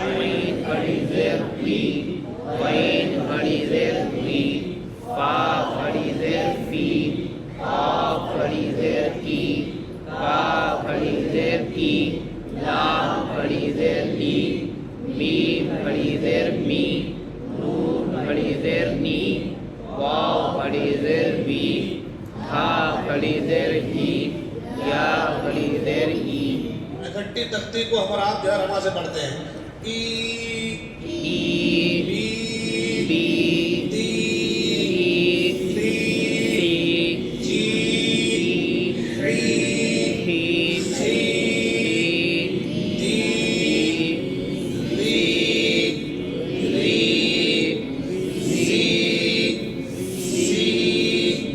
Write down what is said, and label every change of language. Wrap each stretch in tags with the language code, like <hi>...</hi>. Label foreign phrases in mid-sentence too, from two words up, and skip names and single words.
<ur>عین کھڑی زیر وی عین کھڑی زیر وی فا کھڑی زیر فی قاف کھڑی زیر کی کا کھڑی زیر کی لام کھڑی زیر لی میم کھڑی زیر می نون کھڑی زیر نی واو کھڑی زیر وی ہا کھڑی زیر ہی یا کھڑی زیر ای اکٹھی تختی کو ہم اور آپ جو ہے رما سے پڑھتے ہیں، ای ای بی بی تی تی تی جی حی ہی سی دی لی ری زی سی</ur>